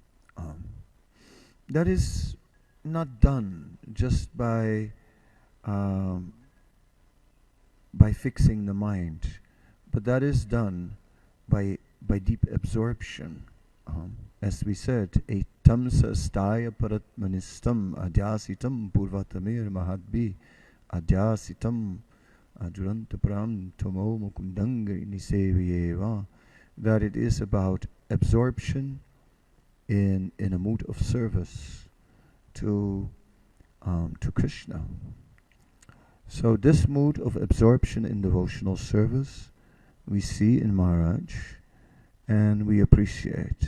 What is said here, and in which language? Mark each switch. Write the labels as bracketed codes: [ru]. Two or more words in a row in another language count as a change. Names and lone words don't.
[en] That is not done just by fixing the mind, but that is done by deep absorption. As we said, [sa] etam sastaya paratmanistam adyasitam purvatamir mahadbi adyasitam Ajurantapram Tomo Mukundangari Niseviyeva, [en] that it is about absorption in a mood of service to Krishna. So this mood of absorption in devotional service we see in Maharaj and we appreciate.